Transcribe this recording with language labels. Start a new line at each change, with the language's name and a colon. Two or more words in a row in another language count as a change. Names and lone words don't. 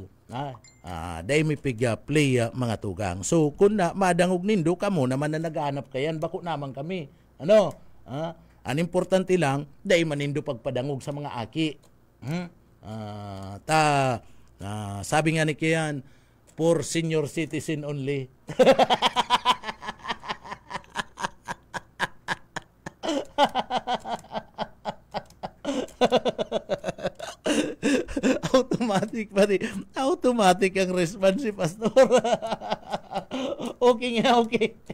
Bikol: Daimi pig-play mga tugang. So, kung na madangog nindo, kamo naman na naghahanap kayan, bako naman kami. Ano? Ang importante lang, dahi manindo pagpadangog sa mga aki. Sabi nga ni Kian,
English: for senior citizen only.
Bikol: Automatic ang response si Pastor. Okay nga, okay.